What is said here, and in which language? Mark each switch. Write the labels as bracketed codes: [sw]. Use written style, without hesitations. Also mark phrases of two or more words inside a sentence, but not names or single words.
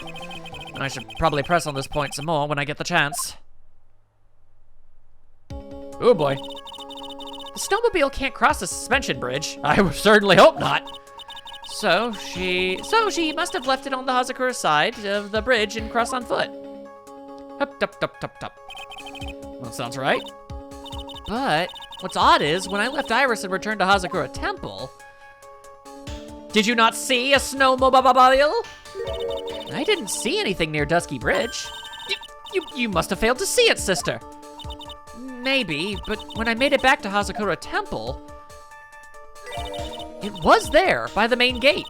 [en] I should probably press on this point some more when I get the chance. Oh boy. The snowmobile can't cross the suspension bridge. I would certainly hope not. So she must have left it on the Hazakura side of the bridge and crossed on foot. Hup, tup, tup, tup, tup. That sounds right. But what's odd is when I left Iris and returned to Hazakura Temple, did you not see a snowmobile? I didn't see anything near Dusky Bridge. You must have failed to see it, sister. Maybe, but when I made it back to Hazakura Temple, it was there by the main gate.